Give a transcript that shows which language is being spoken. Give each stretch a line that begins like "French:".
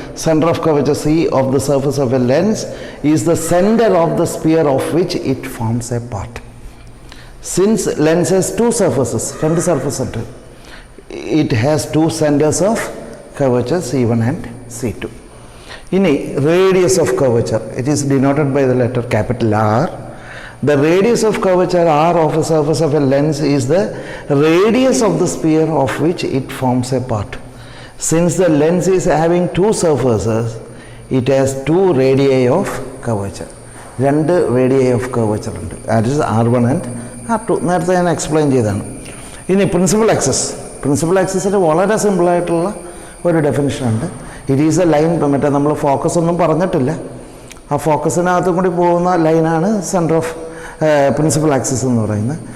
English: Centre of curvature C of the surface of a lens is the centre of the sphere of which it forms a part. Since lens has two surfaces,
Malayalam: രണ്ട് surface ഉണ്ട്,
English: It has two centres of curvature C1 and C2. ഇനി radius of curvature, it is denoted by the letter capital R. The radius of curvature R of a surface of a lens is the radius of the sphere of which it forms a part. Since the lens is having two surfaces, it has two radii of curvature.
Malayalam: രണ്ട് radii of curvature ഉണ്ട്.
English: That is R1 and R2.
Malayalam: നേരത്തെ ഞാൻ explain ചെയ്തതാണ്. ഇനി principal ആക്സിസിൽ വളരെ സിമ്പിളായിട്ടുള്ള ഒരു ഡെഫിനിഷനുണ്ട്.
English: it is a line,
Malayalam: മറ്റേ നമ്മൾ ഫോക്കസ് ഒന്നും പറഞ്ഞിട്ടില്ല, ആ ഫോക്കസിനകത്തും കൂടി പോകുന്ന ലൈനാണ് സെൻറ്റർ ഓഫ് പ്രിൻസിപ്പൽ ആക്സിസ് എന്ന് പറയുന്നത്.